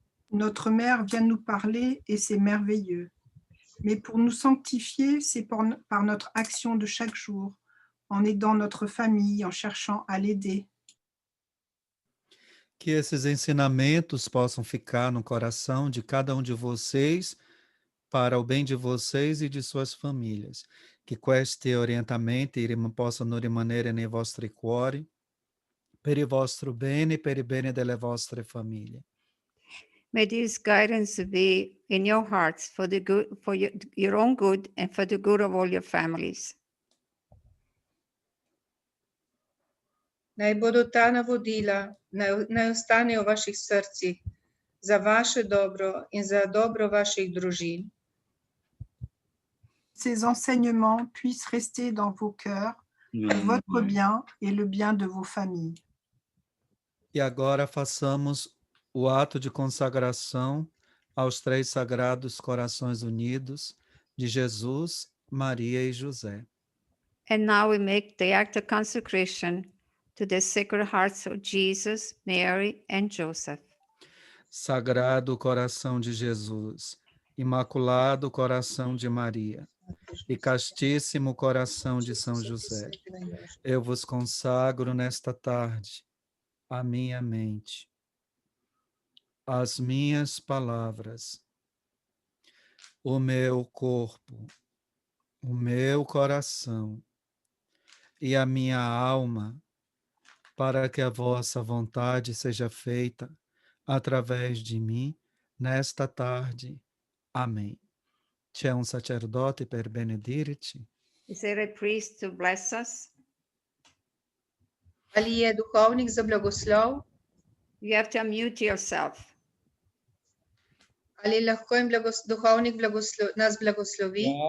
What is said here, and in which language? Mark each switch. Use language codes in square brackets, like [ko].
[fr] Notre mère vient nous parler et c'est merveilleux. Mais pour nous sanctifier, c'est par notre action de chaque jour, en aidant notre famille, en cherchant à l'aider. [pt] Que esses ensinamentos possam ficar no coração de cada um de vocês, para o bem de vocês e de suas famílias. [it] Que questi orientamenti possano rimanere nei vostri cuori, per il vostro bene e per il bene delle vostre famiglie. [en] May this guidance be in your hearts for the good, for your own good and for the good of all your families. [sl] Naj bodo ta navodila, naj ostanejo v vaših srcih, za vaše dobro in za dobro vaših družin. [fr] Ces enseignements puissent rester dans vos cœurs pour votre bien et le bien de vos familles. [pt] E agora façamos o ato de consagração aos três sagrados corações unidos de Jesus, Maria e José. [en] And now we make the act of consecration to the Sacred Hearts of Jesus, Mary, and Joseph. [pt] Sagrado coração de Jesus, Imaculado coração de Maria e castíssimo coração de São José, eu vos consagro nesta tarde a minha mente, as minhas palavras, o meu corpo, o meu coração e a minha alma, para que a vossa vontade seja feita através de mim nesta tarde. Amém. [it] C'è un sacerdote per benedirci? [en] Is there a priest to bless us? [sl] Ali je duhovnik za blagoslov? [en] You have to unmute yourself. [sl] Ali lahko duhovnik nas blagoslovi?